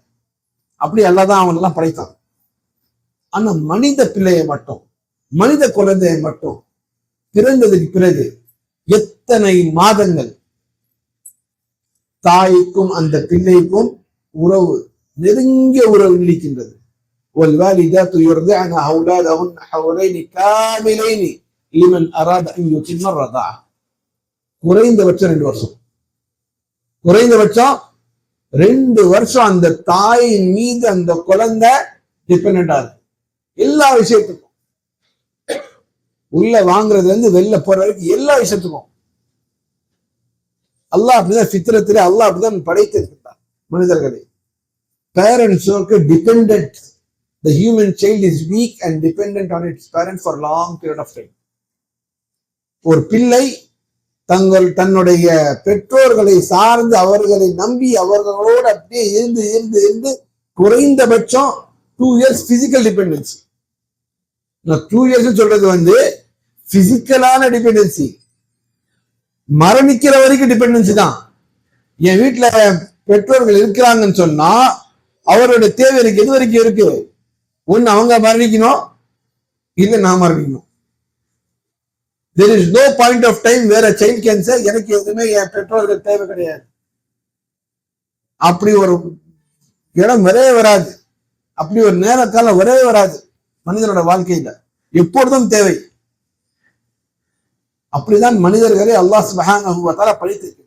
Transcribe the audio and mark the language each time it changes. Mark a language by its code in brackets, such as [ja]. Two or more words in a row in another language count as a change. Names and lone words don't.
[ta] அப்படி எல்லாம் தான் அவங்க எல்லாம் படைத்தாங்க. ஆனா மனித பிள்ளையை மட்டும், மனித குழந்தையை மட்டும் பிறந்ததுக்கு பிறகு அத்தனை மாதங்கள் தாய்க்கும் அந்த பிள்ளைக்கும் உறவு, நெருங்கிய உறவு நீடிக்கின்றது. [ar] والوالدات يرضعن أولادهن حولين كاملين لمن أراد أن يتم الرضاعة. [ta] குறைந்தபட்சம் 2 வருஷம், குறைந்தபட்சம் 2 வருஷம் அந்த தாயின் மீது அந்த குழந்தை டிபெண்ட் ஆகுது. எல்லா விஷயத்துக்கும், உள்ள வாங்குறதுல இருந்து வெளில போற வரைக்கும் எல்லா விஷயத்துக்கும். அல்லாஹ் அப்படிதான் ஃபித்ரத்திலே அல்லாஹ் அப்படிதான் படைத்திருக்கிறார் மனிதர்களை. [en] parentsukku dependent. The human child is weak and dependent on its parent for long period of time. [ta] ஒரு பிள்ளை தன்னுடைய பெற்றோர்களை சார்ந்து அவர்களை நம்பி அவர்களோடு அப்படியே இருந்து இருந்து இருந்து குறைந்தபட்சம் [en] 2 years physical dependency. [ta] 2 years சொல்றது [en] physicalaana dependency. [ta] மரணிக்கிற வரைக்கும் டிபெண்டன்சி தான். என் வீட்டுல பெற்றோர்கள் இருக்கிறாங்கன்னு சொன்னா அவருடைய தேவை எனக்கு எது வரைக்கும் இருக்கு? ஒன்னு அவங்க மரணிக்கணும், இல்ல நான் மரணிக்கணும். [en] There is no point of time where a child can say [ta] எனக்கு எதுவுமே என் பெற்றோர்கள் தேவை கிடையாது. அப்படி ஒரு இடம் வரவே வராது, அப்படி ஒரு நேரக்காலம் வரவே வராது மனிதனோட வாழ்க்கையில. எப்பொழுதும் தேவை. அப்படிதான் மனிதர்களை [ar] الله سبحانه و تعالى [ta] படைத்திருக்கிறார்.